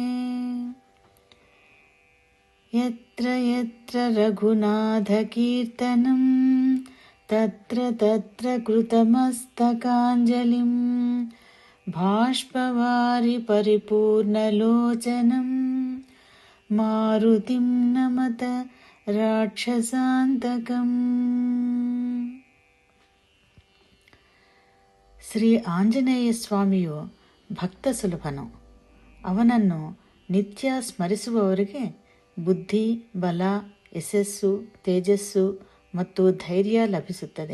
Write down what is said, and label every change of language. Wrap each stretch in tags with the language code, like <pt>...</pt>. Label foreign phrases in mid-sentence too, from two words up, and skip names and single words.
<sa>यत्र यत्र रघुनाथकीर्तनं तत्र तत्र कृतमस्तकाञ्जलिं बाष्पवारि परिपूर्णलोचनं मारुतिं नमत</sa> <kn>ರಾಕ್ಷಸಾಂತಕಂ. ಶ್ರೀ ಆಂಜನೇಯ ಸ್ವಾಮಿಯು ಭಕ್ತ ಸುಲಭನು. ಅವನನ್ನು ನಿತ್ಯ ಸ್ಮರಿಸುವವರಿಗೆ ಬುದ್ಧಿ, ಬಲ, ಯಶಸ್ಸು, ತೇಜಸ್ಸು ಮತ್ತು ಧೈರ್ಯ ಲಭಿಸುತ್ತದೆ.</kn>